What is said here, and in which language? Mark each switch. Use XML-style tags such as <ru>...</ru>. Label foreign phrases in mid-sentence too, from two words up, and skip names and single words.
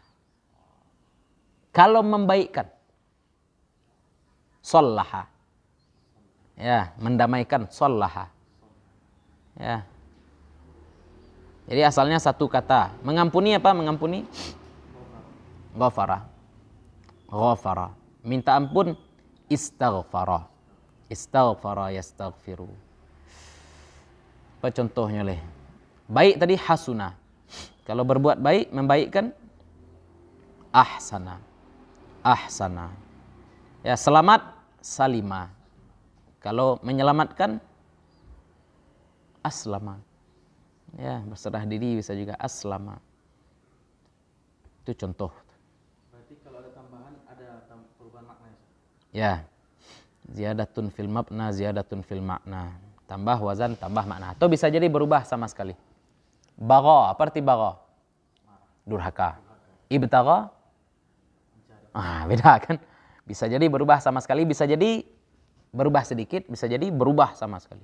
<id>Kalau membaikkan, sallaha. Ya, mendamaikan, sallaha. Ya. Jadi asalnya satu kata. Mengampuni apa? Mengampuni?</id> <ar>غفر. غفر.</ar> <id>Minta ampun, istaghfara.</id> <ar>استغفر يستغفر.</ar> <id>Apa contohnya leh? Baik tadi hasuna. Kalau berbuat baik, membaikkan ahsana. Ahsana. Ya, selamat salima. Kalau menyelamatkan aslama. Ya, berserah diri bisa juga aslama. Itu contoh. Berarti kalau ada tambahan ada perubahan makna. Ya.</id> <ar>زيادة في المبنى، زيادة في المعنى.</ar> <id>Tambah wazan, tambah makna. Atau bisa jadi berubah sama sekali. Bagha, apa arti bagha? Durhaka. Ibtagha? Beda kan? Bisa jadi berubah sama sekali, bisa jadi berubah sedikit, bisa jadi berubah sama sekali.</id>